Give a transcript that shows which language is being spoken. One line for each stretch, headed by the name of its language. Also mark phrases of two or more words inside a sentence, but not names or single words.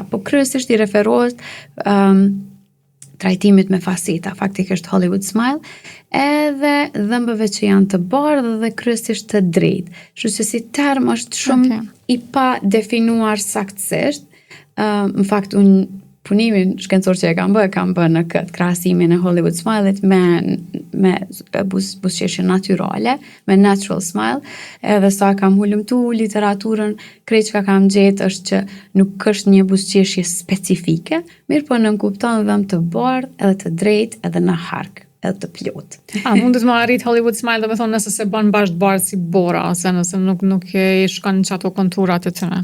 Albanian: Po kryesisht i referohet trajtimit me faseta, faktikisht
English: Hollywood smile,
Albanian: edhe dhëmbëve që janë të bardhë dhe kryesisht të drejtë. Kështu që si term është shumë i pa definuar saktësisht. Në fakt unë punimin shkencor që kam bë në këtë krahasimin e
English: Hollywood smile-it
Albanian: me buzëqeshje natyrale, me
English: natural smile,
Albanian: edhe sa kam hulumtu literaturën, krejt që kam gjetë është që nuk është një buzëqeshje specifike, mirë po nënkupton dhëmbë të bardhë, edhe të drejtë, edhe në hark, edhe të plot. Mundet më arrit
English: Hollywood smile,
Albanian: do me thonë nëse se bën bashkë bardhë si bora, ose nëse nuk i shkon që ato konturat e tëne.